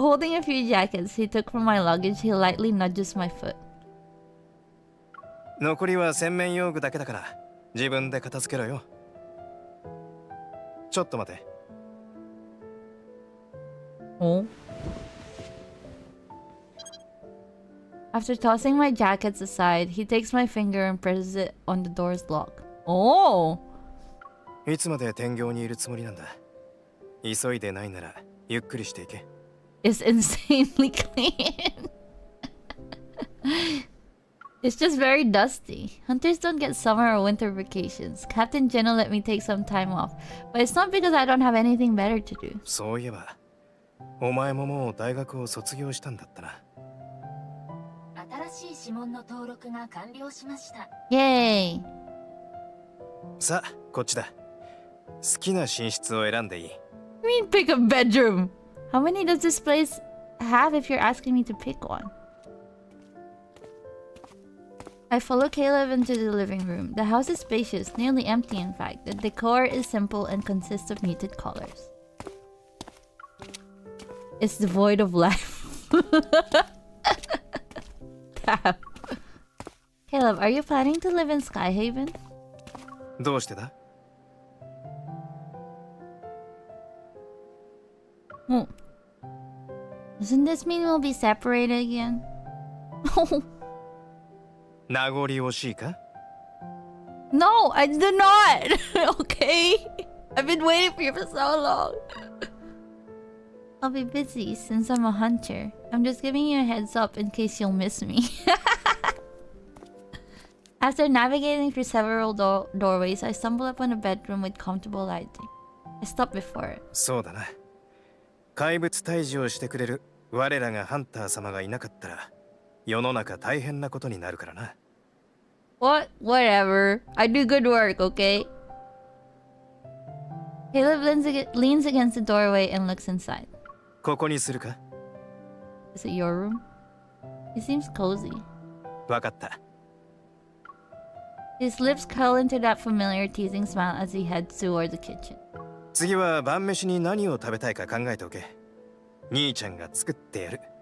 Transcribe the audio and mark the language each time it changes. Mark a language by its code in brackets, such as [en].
[en] Holding a few jackets he took from my luggage, he lightly nudges my foot. [ja] 残りは洗面用具だけだから自分で片付けろよ。ちょっと待て。 [en] Oh. After tossing my jackets aside, he takes my finger and presses it on the door's lock. Oh! [ja] いつまで天井にいるつもりなんだ。急いでないならゆっくりしていけ。 [en] It's insanely clean. It's just very dusty. Hunters don't get summer or winter vacations. Captain Jenna let me take some time off, but it's not because I don't have anything better to do. [ja] そういえば、お前ももう大学を卒業したんだったな。新しい指紋の登録が完了しました。 [en] Yay! [ja] さあ、こっちだ。好きな寝室を選んでいい。 [en] I mean, pick a bedroom. How many does this place have if you're asking me to pick one? I follow Caleb into the living room. The house is spacious, nearly empty in fact. The decor is simple and consists of muted colors. It's devoid of life. Damn. Caleb, are you planning to live in Skyhaven? [ja] どうしてだ？ [en] Oh. Doesn't this mean we'll be separated again? [ja] 名残惜しいか？ [en] No, I do not. Okay? I've been waiting for you for so long. I'll be busy since I'm a hunter. I'm just giving you a heads up in case you'll miss me. After navigating through several doorways, I stumble upon a bedroom with comfortable lighting. I stop before it. [ja] そうだな。怪物退治をしてくれる我らがハンター様がいなかったら世の中大変なことになるからな。 [en] What? Whatever. I do good work, okay? Caleb leans against the doorway and looks inside. [ja] ここにするか？ [en] Is it your room? It seems cozy. [ja] わかった。 [en] His lips curl into that familiar teasing smile as he heads toward the kitchen. [ja] 次は晩飯に何を食べたいか考えておけ。兄ちゃんが作ってやる。